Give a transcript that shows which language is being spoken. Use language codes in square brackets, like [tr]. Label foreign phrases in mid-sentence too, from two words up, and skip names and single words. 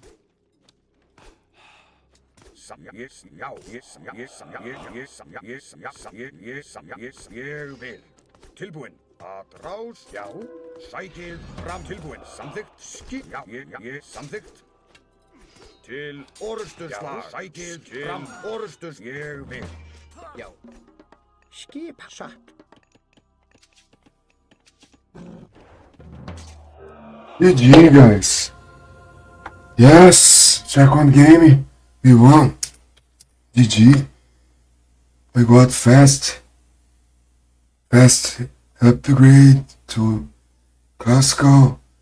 [is] Ég vil. Tilbúin. Atrás, já. Sækið fram. Tilbúin. Samþykkt. Samþykkt. Til orrustuslag. Sækið fram. Ég vil. Já. Skip satt. [en] GG, guys. Yes, second game, we won. GG. We got fast upgrade to classical.